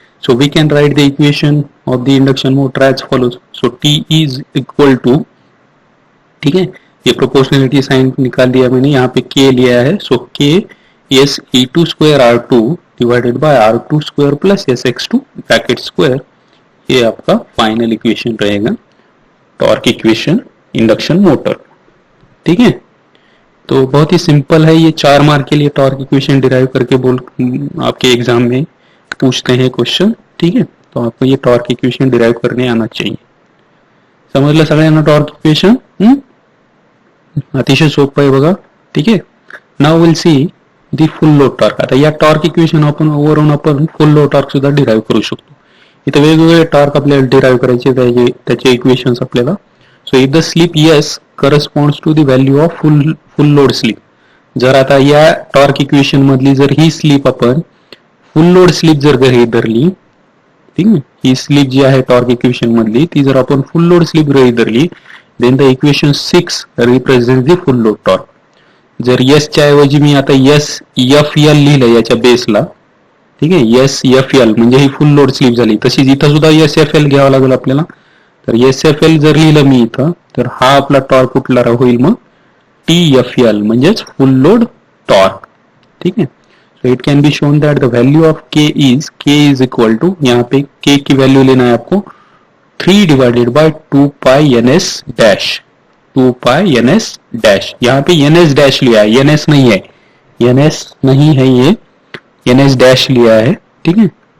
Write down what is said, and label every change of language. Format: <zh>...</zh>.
<en>so we can write the equation of the induction motor as follows, so T is equal to,</en> <hi>ठीक है, ये proportionality sign निकाल दिया मैंने, यहाँ पे के लिया है,</hi> <en>so K S E2 square R2 divided by R2 square plus SX2 bracket square,</en> <hi>ये आपका फाइनल इक्वेशन रहेगा टॉर्क इक्वेशन इंडक्शन मोटर, ठीक है। तो बहुत ही सिंपल है, ये 4 मार्क के लिए टॉर्क इक्वेशन डिराइव करके आपके एग्जाम में पूछते हैं क्वेश्चन, ठीक है। तो आपको ये टॉर्क इक्वेशन डिराइव करने आना चाहिए,</hi> <mr>समजलं सगळ्यांना टॉर्क इक्वेशन, अतिशय सोपं आहे बघा, ठीक आहे।</mr> <en>now will see the full load torque,</en> <mr>आता या टॉर्क इक्वेशन वरून आपण फुल लोड टॉर्क सुद्धा डिराइव करू शकतो, इथे वेगवेगळे टॉर्क आपल्याला डिराइव करायचे, त्याचे इक्वेशन्स आपल्याला,</mr> <en>so if the slip S corresponds to the value of full load slip,</en> <mr>जर आता या टॉर्क इक्वेशन मधली जर ही स्लिप आपण फुल लोड स्लिप जर गृहीत धरली, ठीक आहे, ही स्लिप जी आहे टॉर्क इक्वेशन मधली ती जर आपण फुल लोड स्लिप गृहीत धरली,</mr> <en>Then the equation 6 represent the full load torque.</en> <mr>जर यस च्या ऐवजी मी आता यस एफ एल लिहिलं याच्या बेसला, ठीक आहे, यस एफ एल म्हणजे ही फुल लोड स्लिप झाली, तशीच इथं सुद्धा एस एफ एल घ्यावं लागेल आपल्याला, तर एस एफ एल जर लिहिलं मी इथं तर हा आपला टॉर्क कुठला होईल मग TFL म्हणजेच फुल लोड टॉर्क,</mr> <hi>ठीक है।</hi> <en>so it can be shown that the value of K is equal to,</en> <hi>यहाँ पे K की वैल्यू लेना है आपको 3 divided by 2 pi NS dash, 2 pi NS dash, यहाँ पे NS डैश लिया है, NS नहीं है, NS नहीं है, ये NS डैश लिया है, ठीक है।</hi>